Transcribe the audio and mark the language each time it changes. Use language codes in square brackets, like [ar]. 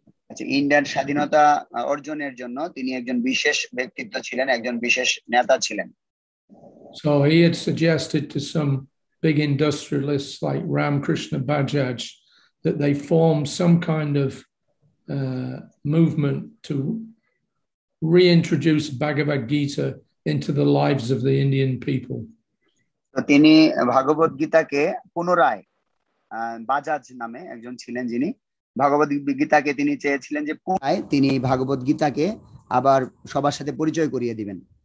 [bn] আচ্ছা, ইন্ডিয়ার স্বাধীনতা অর্জনের জন্য তিনি একজন বিশেষ ব্যক্তিত্ব ছিলেন, একজন বিশেষ নেতা ছিলেন। [en] So he had suggested to some big industrialists like Ramkrishna Bajaj that they form some kind of movement to reintroduce Bhagavad Gita into the lives of the Indian people. [bn] তো তিনি ভাগবত গীতাকে পুনরায়, বাজাজ নামে একজন ছিলেন যিনি ভাগবত গীতাকে তিনি চেয়েছিলেন যে পুনরায় তিনি ভাগবত গীতাকে আবার সবার সাথে পরিচয় করিয়ে দিবেন।